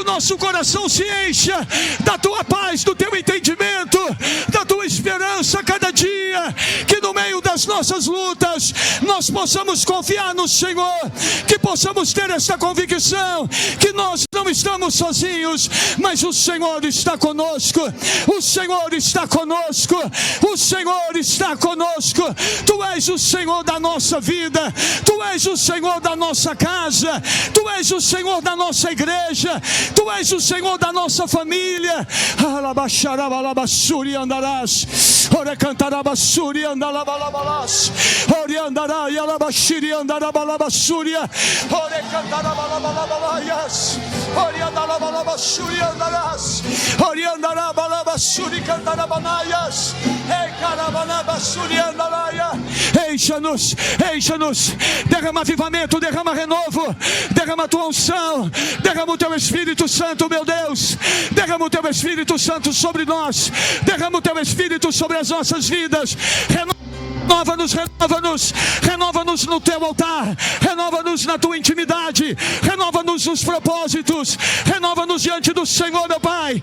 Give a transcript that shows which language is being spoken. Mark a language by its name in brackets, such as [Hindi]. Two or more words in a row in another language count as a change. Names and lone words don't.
[Portuguese] nosso coração se encha da Tua paz, do Teu entendimento, da Tua esperança a cada dia, que no meio das nossas lutas nós possamos confiar no Senhor, que possamos ter essa convicção que nós não estamos sozinhos, mas o Senhor está conosco, o Senhor está conosco, o Senhor está conosco. Tu és o Senhor da nossa vida, Tu és o Senhor da nossa casa, Tu és o Senhor da nossa igreja, Tu és o Senhor da nossa família. Alabaxarabalabasuri andarás, ore cantarabasuri andalabalabas, ore andará e alabaxiri andarabalabasuria, ore cantarabalabalabas, ore andalabalabasuri andarás, ore andarabalabasuri cantarabanaias, ei carabanabasuri andaraia. Encha-nos, derrama avivamento, derrama renovo, derrama a Tua unção, derrama o Teu Espírito Santo, meu Deus, derrama o Teu Espírito Santo sobre nós, derrama o Teu Espírito sobre as nossas vidas. Renova-nos no Teu altar, renova-nos na Tua intimidade, renova-nos nos propósitos, renova-nos diante do Senhor, meu Pai.